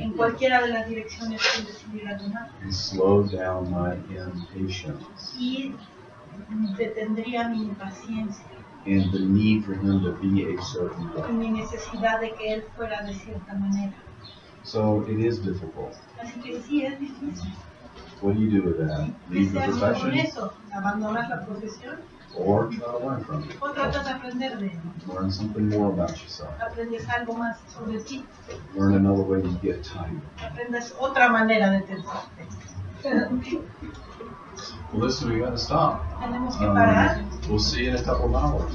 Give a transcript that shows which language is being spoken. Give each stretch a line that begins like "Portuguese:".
Spanish: En cualquiera de las direcciones que decidiera tomar.
English: And slow down my impatience.
Spanish: Y detendría mi impaciencia.
English: And the need for him to be a certain way.
Spanish: Y mi necesidad de que él fuera de cierta manera.
English: So it is difficult.
Spanish: Así que sí, es difícil.
English: What do you do with that? Leave the profession?
Spanish: Con eso, abandonar la profesión.
English: Or try to learn from it.
Spanish: O tratas de aprender de él.
English: Learn something more about yourself.
Spanish: Aprendes algo más sobre ti.
English: Learn another way to get tight.
Spanish: Aprendes otra manera de tensarte.
English: Well, listen, we got to stop.
Spanish: Tenemos que parar.
English: We'll see you in a couple of hours.